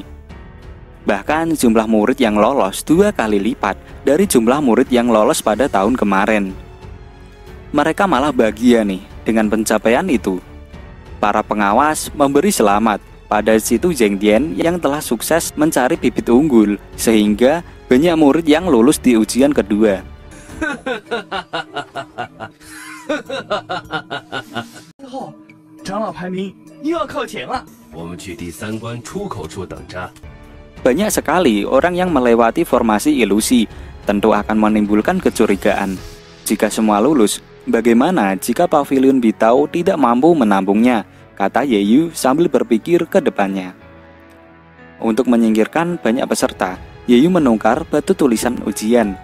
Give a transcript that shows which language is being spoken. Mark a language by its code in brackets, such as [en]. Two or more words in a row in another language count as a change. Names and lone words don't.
[id] Bahkan jumlah murid yang lolos 2 kali lipat dari jumlah murid yang lolos pada tahun kemarin. Mereka malah bahagia nih dengan pencapaian itu. Para pengawas memberi selamat pada Situ Zhengtian yang telah sukses mencari bibit unggul sehingga banyak murid yang lulus di ujian kedua. [zh] 后，长老排名又要靠前了。我们去第3关出口处等着。 [id] Banyak sekali orang yang melewati formasi ilusi, tentu akan menimbulkan kecurigaan. Jika semua lulus, bagaimana jika pavilion Bitao tidak mampu menampungnya? Kata Yeyu sambil berpikir ke depannya. Untuk menyingkirkan banyak peserta, Yeyu menukar batu tulisan ujian.